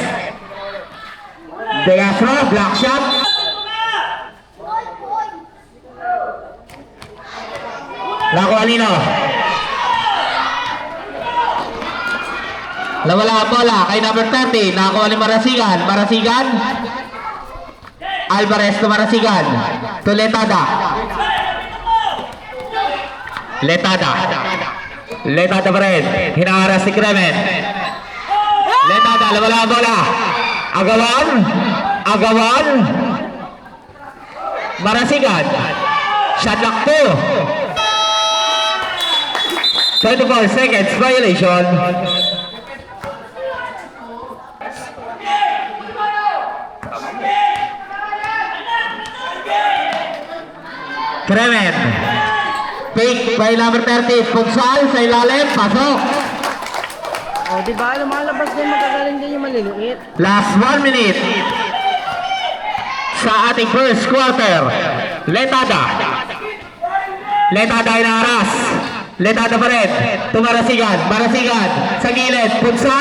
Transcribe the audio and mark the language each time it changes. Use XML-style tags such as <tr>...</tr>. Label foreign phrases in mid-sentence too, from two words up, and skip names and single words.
<tl>De Castro,</tl> <en>black shot.</en> <tl>Nakuha Lino. Nawala ang bola kay number 30. Nakuha ni Marasigan. Marasigan. Alvarez to Marasigan. To Letada. Letada. Letada pa rin. Hinaharas si Kremen. Letada. Nawala ang bola. Agawan. Agawan. Marasigan.</tl> <en>Shot lock 2. 24 seconds violation.</en> <tl>Kremen.</tl> <en>Pick by number 30.</en> <tl>Punsal sa ilalim. Pasok. O, di ba? Lumalabas din, magagaling din yung maliliit.</tl> <en>Last 1 minute.</en> <tl>Sa ating</tl> <en>first quarter.</en> <tl>Letada. Letada inaharas. Letada pa rin. Tumarasigan. Marasigan. Sa gilid. Punsal.</tl>